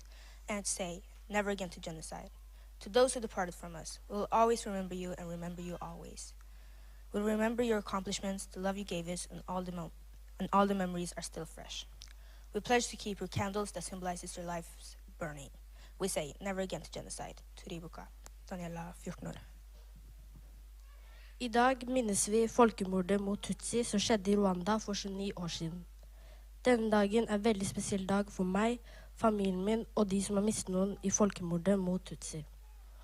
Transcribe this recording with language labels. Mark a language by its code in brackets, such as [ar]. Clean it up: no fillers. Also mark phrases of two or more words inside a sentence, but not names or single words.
[en] And say, never again to genocide. To those who departed from us, we will always remember you and remember you always. We'll remember your accomplishments, the love you gave us, and all the memories are still fresh. We pledge to keep your candles that symbolizes your lives burning. We say, never again to genocide. [no] Kwibuka, Daniela, 14 år. I dag minnes vi folkemordet mot Tutsi som skjedde I Rwanda for 29 år siden. Denne dagen en veldig spesiell dag for meg, familien min og de som har mistet noen I folkemordet mot Tutsi.